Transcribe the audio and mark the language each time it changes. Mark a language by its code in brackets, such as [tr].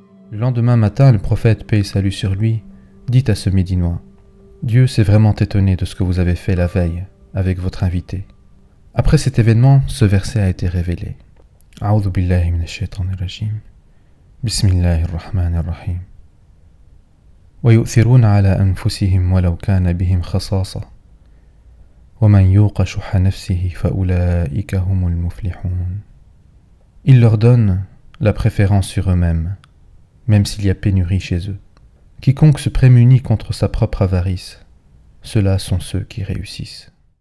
[fr] Le lendemain matin, le prophète, paix et salut sur lui, dit à ce Médinois: « Dieu s'est vraiment étonné de ce que vous avez fait la veille avec votre invité. » Après cet événement, ce verset a été révélé. [ar] أعوذ بالله من الشيطان الرجيم بسم الله الرحمن الرحيم ويؤثرون على أنفسهم ولو كان بهم خصاصة ومن يوق شح نفسه فأولئك هم المفلحون. [fr] Ils leur donnent la préférence sur eux-mêmes, même s'il y a pénurie chez eux. Quiconque se prémunit contre sa propre avarice, ceux-là sont ceux qui réussissent.